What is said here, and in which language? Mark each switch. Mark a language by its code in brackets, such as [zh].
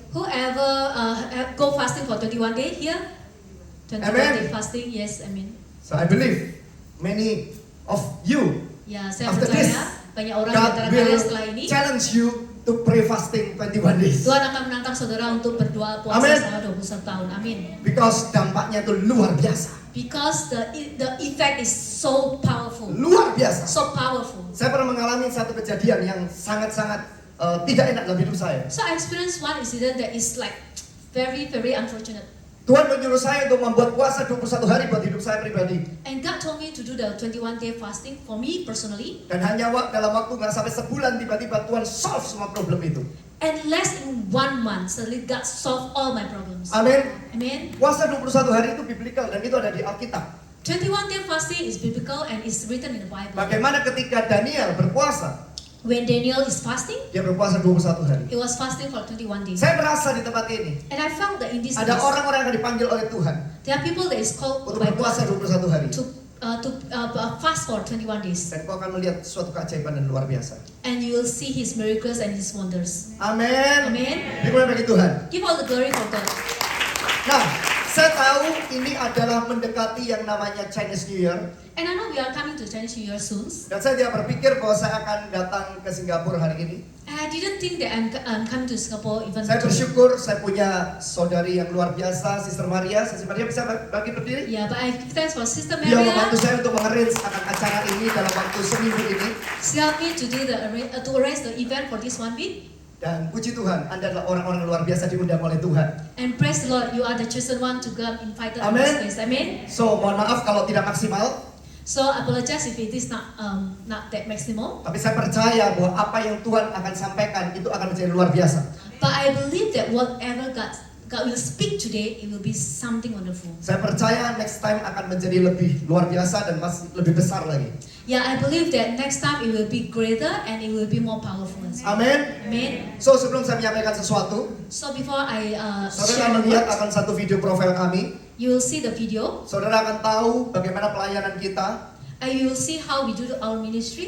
[en] Whoever go fasting for 21 days here, 21 Amen. day fasting, yes, amen. So I believe many of you, [id] Ya, saya [en] after this, [id] percaya banyak orang di [en] God [id] antara [en] will [id] kalian setelah ini, [en] challenge you to pray fasting 21 days. [id] Tuhan akan menantang saudara untuk berdoa puasa [en] Amen. [id] selama 21 tahun. Amin. [en] Because [id] dampaknya itu luar biasa. [en] Because the effect is so powerful. [id] Luar biasa. [en] So powerful. [id] Saya pernah mengalami satu kejadian yang sangat-sangat tidak enak dalam hidup saya. [en] So I experienced one incident that is like very unfortunate. [id] Tuhan menyuruh saya untuk membuat puasa 21 hari buat hidup saya pribadi. [en] And God told me to do the 21-day fasting for me personally. [id] Dan hanya dalam waktu nggak sampai sebulan tiba-tiba Tuhan solve semua problem itu. [en] And less in 1 month, suddenly God solved all my problems. [id] Amin. [en] Amen. [id] Puasa 21 hari itu biblical dan itu ada di Alkitab. [en] 21-day fasting is biblical and is written in the Bible. [id] Bagaimana ketika Daniel berpuasa, [en] When Daniel is fasting, [id] dia berpuasa 21 hari. [en] he was fasting for 21 days. [id] Saya merasa di tempat ini [en] And I felt that in this [id] ada [en] place, [id] orang-orang yang akan dipanggil oleh Tuhan [en] there are people that is called [id] untuk [en] by [id] berpuasa [en] God [id] 21 hari. [en] to fast for 21 days. [id] Dan kau akan melihat suatu keajaiban dan luar biasa. [en] And you will see His miracles and His wonders. [id] Amin. [en] Amen. [id] Dimuliakan bagi Tuhan. [en] Give all the glory for God. [id] Nah, saya tahu ini adalah mendekati yang namanya Chinese New Year. [en] And I know we are coming to Chinese New Year soon. [id] Dan saya tidak berpikir bahwa saya akan datang ke Singapura hari ini. [en] And I didn't think that I'm coming to Singapore even [id] Saya [en] today. [id] bersyukur saya punya saudari yang luar biasa, Sister Maria. Sister Maria bisa bagi berdiri? [en] Yeah, but I give thanks for Sister [id] Dia membantu [en] Maria. [id] saya untuk mengarrange akan acara ini dalam waktu seminggu ini. [en] She helped me to do to arrange the event for this 1 week. [id] Dan puji Tuhan, Anda adalah orang-orang luar biasa diundang oleh Tuhan. [en] And praise the Lord, you are the chosen one to come invited in Amen. this place. Amen. [id] So, mohon maaf kalau tidak maksimal. [en] So I apologize if it is not that maximal. [id] Tapi saya percaya bahwa apa yang Tuhan akan sampaikan itu akan menjadi luar biasa. [en] But I believe that whatever God will speak today, it will be something wonderful. [id] Saya percaya [en] next time [id] akan menjadi lebih luar biasa dan masih lebih besar lagi. [en] Yeah, I believe that next time it will be greater and it will be more powerful as well. [id] Amin. [en] Amen. [id] So, sebelum saya menyampaikan sesuatu, [en] So before I [id] saudara [en] share the [id] melihat [en] word, [id] akan satu video profil kami. [en] you will see the video [id] Saudara akan tahu bagaimana pelayanan kita. [en] and you will see how we do our ministry.